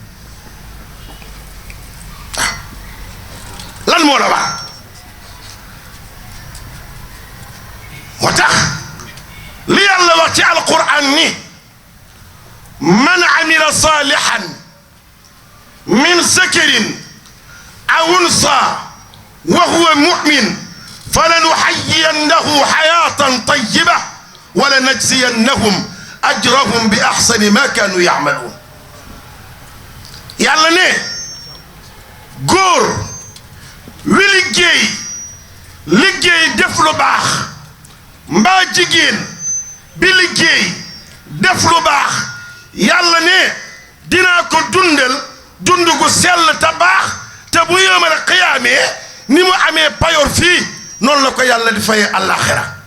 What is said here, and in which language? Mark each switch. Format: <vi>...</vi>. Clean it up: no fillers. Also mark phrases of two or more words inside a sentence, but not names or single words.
<wo>lan moo la war moo tax li yàlla wax ci alquran ni</wo> <ar>من عمل صالحا من ذكر أو أنثى وهو مؤمن فلنحيينه حياة طيبة ولنجزينهم أجرهم بأحسن ما كانوا يعملون.</ar> <wo>yàlla ne góor wi liggéey def lu baax mbaa jigéen bi liggéey def lu baax yàlla ne dinaa ko dundal dund gu sell te baax te bu yawmal qiyaamee ni mu amee payoor fii noonu la ko yàlla di fayee àllaaxira.</wo>